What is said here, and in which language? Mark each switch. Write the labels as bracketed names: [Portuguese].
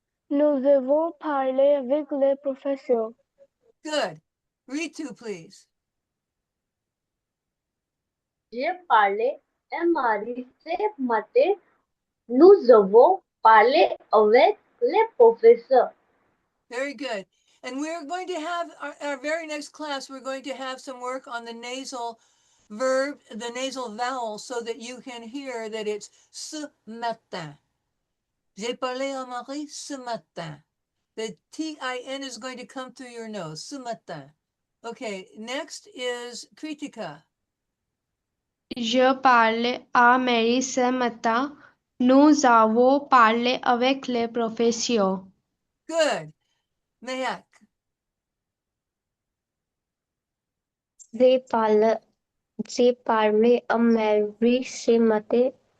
[French] Nous avons parlé avec le professeur. [English] Good. Ritu, please. [French] J'ai parlé à Marie ce matin. Nous avons parlé avec les professeurs. [English] Very good. And we're going to have our very next class, we're going to have some work on the nasal verb, the nasal vowel, so that you can hear that it's [French] ce matin. J'ai parlé à Marie ce matin. [English] The T-I-N is going to come through your nose, [French] ce matin. [English] Okay, next is Kritika. [French] Je parlais à Mary ce matin. Nous avons parlé avec les professeurs. [English] Good. Mayak. [French] J'ai parlé, j'ai parlé à Mary ce matin.